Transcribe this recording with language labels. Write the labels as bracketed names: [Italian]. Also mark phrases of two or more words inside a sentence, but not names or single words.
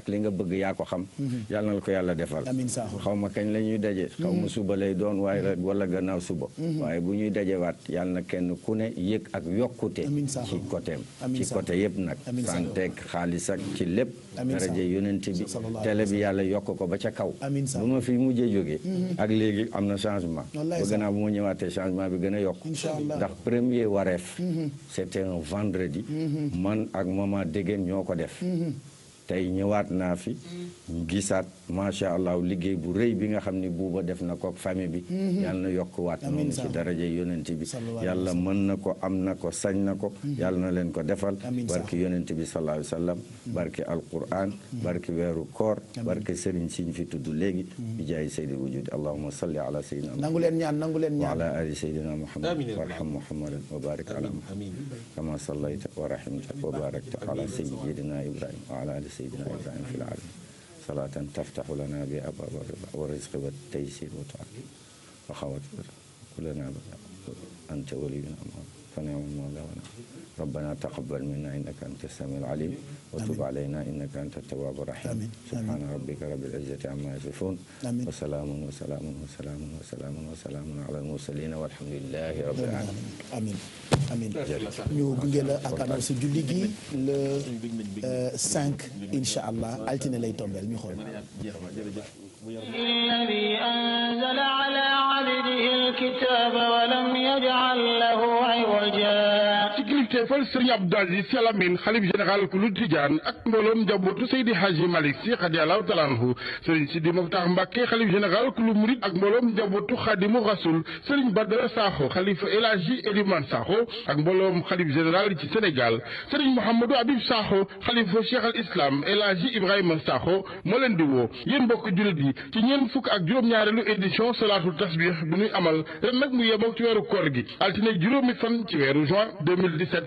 [Wolof] li nga bëgg yaa ko xam yàlla na ko yàlla defal xaw ma kañ la ñuy daje xaw ma suba lay doon waaye wala gannaaw suba waaye bu ñuy dajewaat yàlla na kenn ku ne yëg ak yokkute ci côtéem ci côté yëpp nag santeeg xaalis ak ci lépp daraje yonent bi télé bi yàlla yokk ko ba ca kaw bu ma fi mujjee jógee ak léegi am na changement ba gannaaw bu ma ñëwaatee changement bi gën a yokk ndax premier wareef [French] c'était un vendredi [Wolof] man ak maman Dégeen ñoo ko def tey ñëwaat naa fi gisaat [Arabic] ما شاء الله [Wolof] liggéey bu rëy bi nga xam ni buuba def na ko famille bi yàlla na yokkuwaat noonu ci daraja yonent bi yàlla mën na ko am na ko sañ na ko yàlla na leen ko defal barki yonent bi [Arabic] صلى الله عليه وسلم [Wolof] barki alquran barki weeru koor barki sëriñ siñ fi tudd léegi bi jaay saydi wujudi [Arabic] اللهم صل على سيدنا [Wolof] nangu leen ñaan wa [Arabic] على آل سيدنا محمد وارحم محمدا وبارك على محمد كما صليت ورحمت وباركت على سيدنا إبراهيم وعلى آل سيدنا إبراهيم في العالمين صلاة تفتح لنا بأبواب الرضا والرزق والتيسير والطاعة وخواتم كلنا أنت ولينا فنعم المولى ونعم ربنا تقبل منا إنك أنت السميع العليم وتب علينا إنك أنت التواب الرحيم سبحان ربك رب العزة عما يصفون وسلام وسلام وسلام وسلام وسلام على المرسلين والحمد لله رب العالمين [Wolof] amiin amiin ñu gunge la ak annonce julli gi le 5 [Arabic] إن شاء الله [Wolof] altine lay tombeel ñu xool [Arabic] الذي أنزل على عبده الكتاب ولم يجعل له عوجا [Wolof] ci kilifteefal Serigne Abdou Aziz Sy Al Amine xalif général ku lu Tijaan ak mbooloom njabootu Seydi Hadji Malick Sy [Arabic] رضي الله تعالى عنه [Wolof] Serigne Sidi Mokhtar Mbacké xalif général ku lu murid ak mbooloom njabootu Khadimu Rasul Serigne Badara Sakho xalifa El Hadji Elimane Sakho ak mbooloom xalif général ci Sénégal Serigne Mouhamadou Habib Sakho xalifa Cheikh al Islam El Hadji Ibrahima Sakho moo leen di woo yéen mbokk jullit yi ci ñeent fukk ak juróom-ñaareelu édition salaatul tasbih bi ñuy amal ren nag mu yemook ci weeru koor gi altine juróomi fan ci weeru juin 2017